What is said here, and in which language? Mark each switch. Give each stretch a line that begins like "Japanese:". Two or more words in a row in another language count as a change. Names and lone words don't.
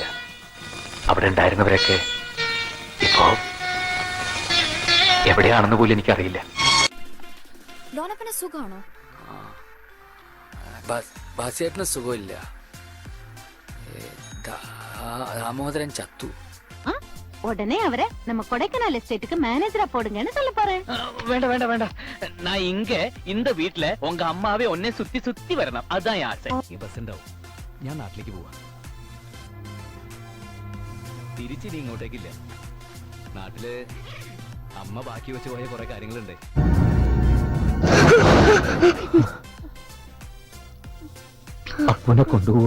Malayalam: അവിടെ ഉണ്ടായിരുന്നവരൊക്കെ ഇപ്പോ എവിടെയാണെന്ന് പോലും എനിക്കറിയില്ല. ലോനപ്പന് സുഖമാണോ? ബാസിയേട്ടന് സുഖമില്ല. ദാമോദരൻ ചത്തു.
Tamil: உடனே அவரை நம்ம கொடைக்கானல் எஸ்டேட்டுக்கு மேனேஜரா போடுங்கன்னு சொல்ல போறேன்.
Malayalam: വേണ്ട വേണ്ട വേണ്ട,
Tamil: நான் இங்க இந்த வீட்ல உங்க அம்மாவே ஒன்னே சுத்தி சுத்தி வரணும். அதான் ஆசை.
Malayalam: ഈ ബസ് ഉണ്ടാവും. ഞാൻ നാട്ടിലേക്ക് പോവാ. തിരിച്ചിനി ഇങ്ങോട്ടേക്കില്ല. നാട്ടില് അമ്മ ബാക്കി വെച്ച് പോയ കുറെ കാര്യങ്ങളുണ്ട്. അപ്പനെ കൊണ്ടുപോവാ.